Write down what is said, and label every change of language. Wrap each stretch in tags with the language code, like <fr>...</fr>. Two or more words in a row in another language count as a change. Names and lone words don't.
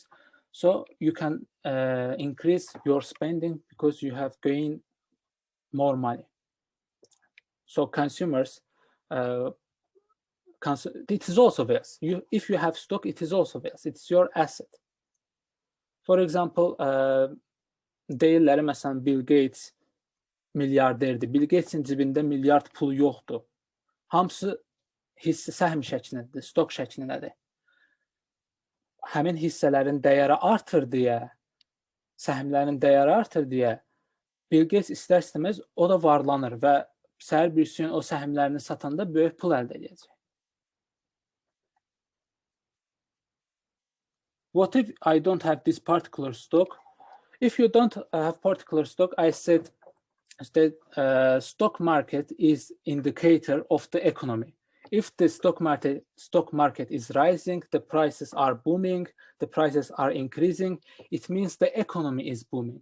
<en>So you can increase your spending because you have gained more money. So consumers, it is also wealth. If you have stock, it is also wealth. It's your asset. For example,</en> <az>deyirlər məsələn Bill Gates milyarderdir. Bill Gates'in cibində milyard pul yoxdur. Hamısı hissə səhm şəklindədir, stok şəklindədir. Həmin hissələrin dəyəri artır deyə, səhmlərin dəyəri artır deyə Bill Gates istər-istəməz o da varlanır və səhər bir gün o səhmlərini satanda böyük pul əldə edəcək.</az> <en>What if I don't have this particular stock? If you don't have particular stock, I said that stock market is indicator of the economy. If the stock market is rising, the prices are booming, the prices are increasing, it means the economy is booming.</en>